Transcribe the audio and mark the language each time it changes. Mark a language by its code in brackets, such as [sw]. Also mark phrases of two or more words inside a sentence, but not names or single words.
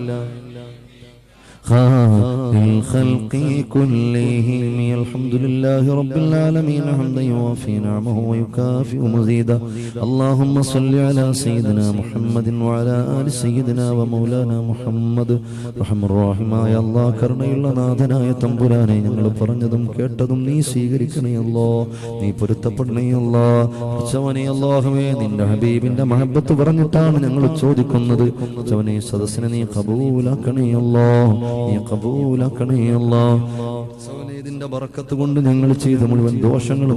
[ar] خير الخلق كلهم الحمد لله رب العالمين حمدا يوافي نعمه ويكافئ مزيدا اللهم صل على سيدنا محمد وعلى آل سيدنا ومولانا محمد رحم الراحماയ [ml] അല്ലാഹ് കരുണയുള്ള നാഥനായ തമ്പുരാനെ ഞങ്ങൾ പറഞ്ഞതും കേട്ടതും നീ സ്വീകരിക്കണേ അല്ലാഹ് നീ പൊരുത്തപ്പെടണേ അല്ലാഹ് ഉച്ചവനെ അല്ലാഹുവേ നിന്റെ ഹബീബിന്റെ മഹബത്ത് പറഞ്ഞിട്ടാണ് ഞങ്ങൾ ചോദിക്കുന്നത് ഉച്ചവനെ സദസ്സിനെ നീ ഖബൂലാക്കണേ അല്ലാഹ് നീ ഖബൂലാക്കണേ അല്ലാഹ് ഇതിന്റെ ബറക്കത്ത് കൊണ്ട് ഞങ്ങൾ ചെയ്ത മുഴുവൻ ദോഷങ്ങളും